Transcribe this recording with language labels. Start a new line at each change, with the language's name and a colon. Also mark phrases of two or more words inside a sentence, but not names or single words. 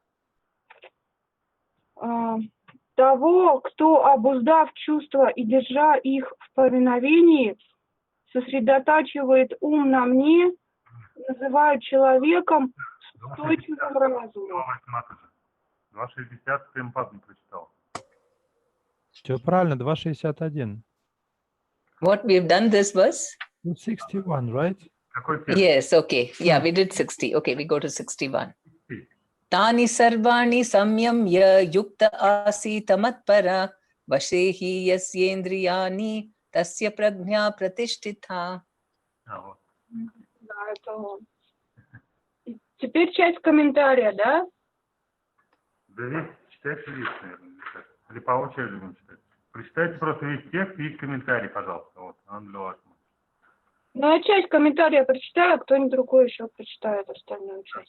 Russian: Того, кто, обуздав чувства и держа их в повиновении, сосредотачивает ум на мне, называют человеком с устойчивым разумом. 2.60 Е.М. Падмини прочитал. Все правильно, 2.61.
English: What we've done this verse? 61, right? Yes, okay. Yeah, we did 60. Okay, we go to 61.
Sanskrit: तानि सर्वाणि संयम्य युक्त आसीत मत्परः वशेहि यस्येन्द्रियाणि तस्य प्रज्ञा प्रतिष्ठिता.
Russian: Да, это он. Теперь часть комментария, да? Да весь читайте весь, наверное. Или по очереди будем читать. Прочитайте просто весь текст и комментарий, пожалуйста. Вот, Ну, я часть комментария прочитаю, кто-нибудь другой еще прочитает остальную часть.